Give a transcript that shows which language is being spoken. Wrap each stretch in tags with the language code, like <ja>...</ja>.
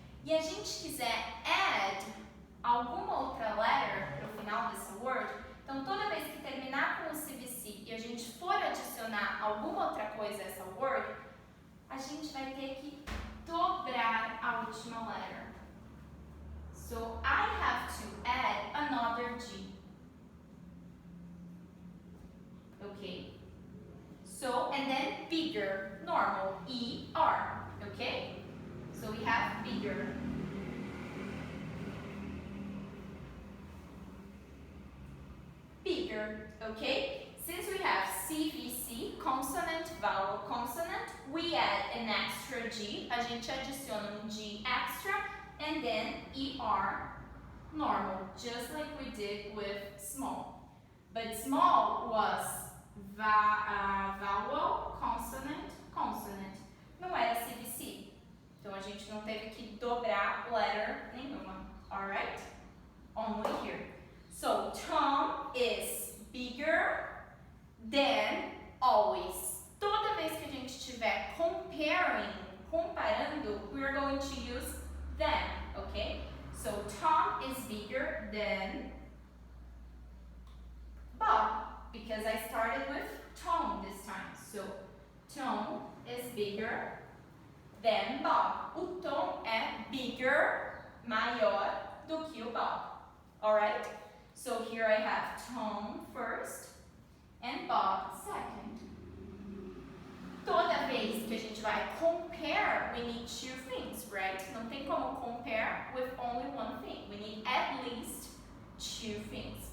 <pt>E a gente quiser add alguma outra letter para o final dessa word, então toda vez que terminar com o CVC e a gente for adicionar alguma outra coisa a essa word, a gente vai ter que dobrar a última letter.</pt> <en>So I have to add another G. Okay? So, and then bigger, normal, E-R. Okay? So we have bigger. Bigger, okay? Since we have CVC, consonant, vowel, consonant, we add an extra G.</en> <pt>A gente adiciona G extra,</pt> <en>and then ER, normal, just like we did with small. But small was vowel, consonant, consonant.</en> <pt>Não era CVC. Então a gente não teve que dobrar letter nenhuma.</pt> <en>Alright? Only here. So Tom is bigger than always.</en> <pt>Toda vez que a gente estiver comparando,</pt> <en>we are going to use than, okay? So Tom is bigger than Bob, because I started with Tom this time. So Tom is bigger than Bob.</en> <pt>O Tom é bigger, maior do que o Bob.</pt> <en>Alright? So here I have Tom first and Bob second.</en> <pt>Toda vez que a gente vai compare,</pt> <en>we need two things, right?</en> <pt>Não tem como</pt> <en>compare with only one thing. We need at least two things.</en>